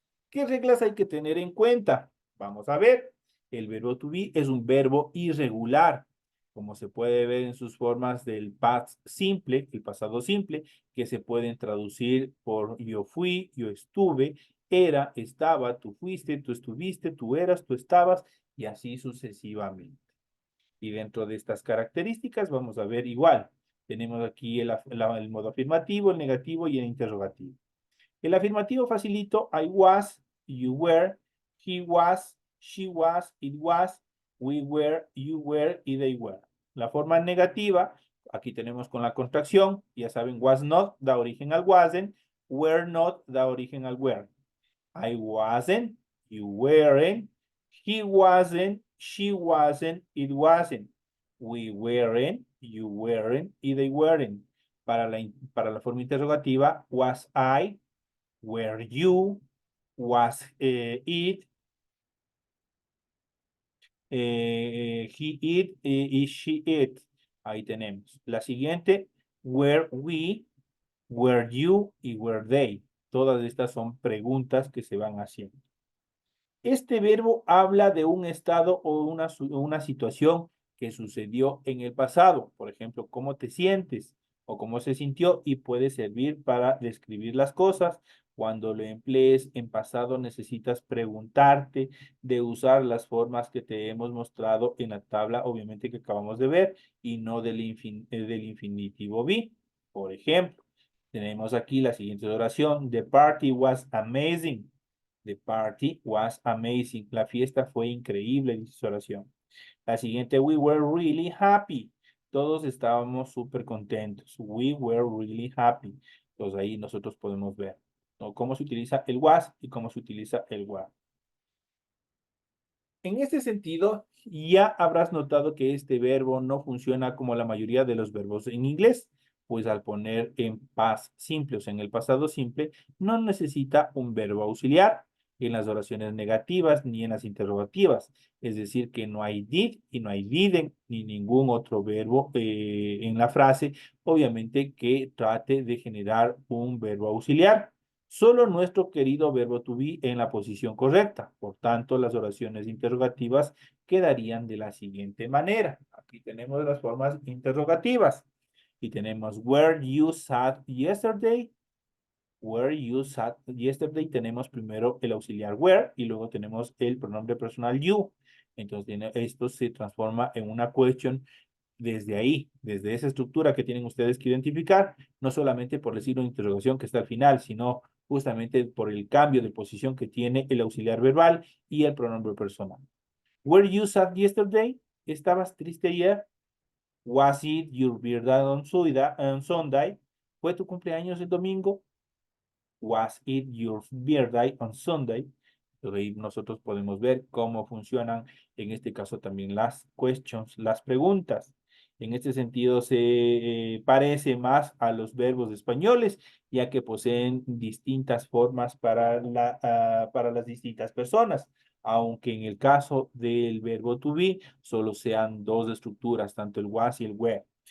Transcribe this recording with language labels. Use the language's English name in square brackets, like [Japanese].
[Spanish] ¿Qué reglas hay que tener en cuenta? Vamos a ver. El verbo to be es un verbo irregular, como se puede ver en sus formas del past simple, el pasado simple, que se pueden traducir por yo fui, yo estuve, era, estaba, tú fuiste, tú estuviste, tú eras, tú estabas, y así sucesivamente. Y dentro de estas características vamos a ver igual. Tenemos aquí el modo afirmativo, el negativo y el interrogativo. El afirmativo facilito, [English] I was, you were, he was, she was, it was, we were, you were y they were. [Spanish] La forma negativa, aquí tenemos con la contracción, ya saben, was not da origen al wasn't, were not da origen al were. [English] I wasn't, you weren't, he wasn't, she wasn't, it wasn't, we weren't, you weren't y they weren't. [Spanish] Para la forma interrogativa, [English] was I, were you, was it, he it, is she it. [Spanish] Ahí tenemos. La siguiente, [English] were we, were you y were they. [Spanish] Todas estas son preguntas que se van haciendo. Este verbo habla de un estado o una situación que sucedió en el pasado. Por ejemplo, cómo te sientes o cómo se sintió y puede servir para describir las cosas. Cuando lo emplees en pasado necesitas preguntarte de usar las formas que te hemos mostrado en la tabla, obviamente que acabamos de ver, y no del infinitivo be. Por ejemplo, tenemos aquí la siguiente oración. [English] The party was amazing. The party was amazing. [Spanish] La fiesta fue increíble, dice su oración. La siguiente, [English] we were really happy. [Spanish] Todos estábamos súper contentos. We were really happy. Entonces ahí nosotros podemos ver, ¿no?, cómo se utiliza el was y cómo se utiliza el were. En este sentido, ya habrás notado que este verbo no funciona como la mayoría de los verbos en inglés, pues al poner en past simple, o sea, en el pasado simple, no necesita un verbo auxiliar en las oraciones negativas ni en las interrogativas. Es decir, que no hay did y no hay didn't ni ningún otro verbo en la frase, obviamente que trate de generar un verbo auxiliar. Solo nuestro querido verbo to be en la posición correcta. Por tanto, las oraciones interrogativas quedarían de la siguiente manera. Aquí tenemos las formas interrogativas. Y tenemos [English] where you sat yesterday. Where you sat yesterday. [Spanish] Tenemos primero el auxiliar where y luego tenemos el pronombre personal you. Entonces, esto se transforma en una question desde ahí, desde esa estructura que tienen ustedes que identificar, no solamente por el signo de interrogación que está al final, sino justamente por el cambio de posición que tiene el auxiliar verbal y el pronombre personal. [English] Were you sad yesterday? [Spanish] ¿Estabas triste ayer? [English] Was it your birthday on Sunday? [Spanish] ¿Fue tu cumpleaños el domingo? [English] Was it your birthday on Sunday? [Spanish] Entonces ahí nosotros podemos ver cómo funcionan en este caso también las questions, las preguntas. En este sentido se parece más a los verbos españoles, ya que poseen distintas formas para las distintas personas, aunque en el caso del verbo to be solo sean dos estructuras, tanto el was y el were.